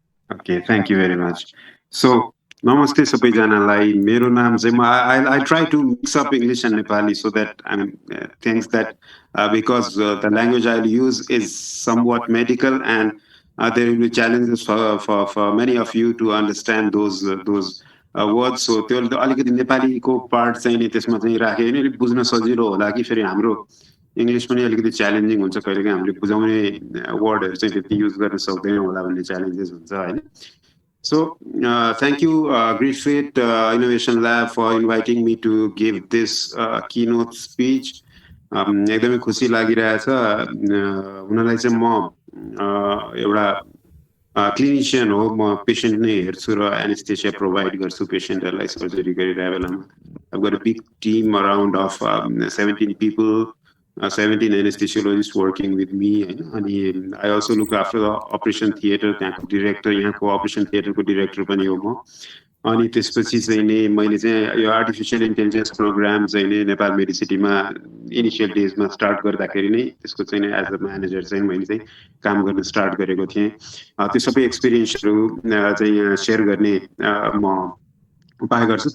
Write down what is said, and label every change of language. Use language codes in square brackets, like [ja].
[en] Okay, thank you very much. So, namaste [ne] सबैजनालाई. मेरो नाम चाहिँ [en] I try to mix up English and Nepali so that things that because the language I'll use is somewhat medical, and there will be challenges for many of you to understand those words. [ne] So त्यो अलिकति नेपालीको part चाहिँ नि त्यसमा चाहिँ राखे भने अलिक बुझ्न सजिलो होला कि फेरि हाम्रो इङ्ग्लिस पनि अलिकति च्यालेन्जिङ हुन्छ, कहिलेकाहीँ हामीले बुझाउने वर्डहरू चाहिँ त्यति युज गर्न सक्दैनौँ होला भन्ने च्यालेन्जेस हुन्छ होइन. [en] So thank you, GritFeat Innovation Lab, for inviting me to give this keynote speech. [ne] एकदमै खुसी लागिरहेछ. उनीहरूलाई चाहिँ म एउटा क्लिनिसियन हो, म पेसेन्ट नै हेर्छु र एनेस्थेसिया प्रोभाइड गर्छु पेसेन्टहरूलाई सर्जरी गरिरहेको बेलामा. [en] I've got a big team around of 17 people, 17 anesthesiologists working with me. And I also look after the operation theater, [ne] त्यहाँको director, यहाँको operation theater को director पनि हो म. अनि त्यसपछि चाहिँ नि मैले चाहिँ यो आर्टिफिसियल इन्टेलिजेन्स प्रोग्राम चाहिँ नि नेपाल मेडिसिटीमा इनिसियल डेजमा स्टार्ट गर्दाखेरि नै त्यसको चाहिँ नि एज अ म्यानेजर चाहिँ मैले चाहिँ काम गर्न स्टार्ट गरेको थिएँ. त्यो सबै एक्सपिरियन्सहरू चाहिँ यहाँ सेयर गर्ने म उपाय गर्छु.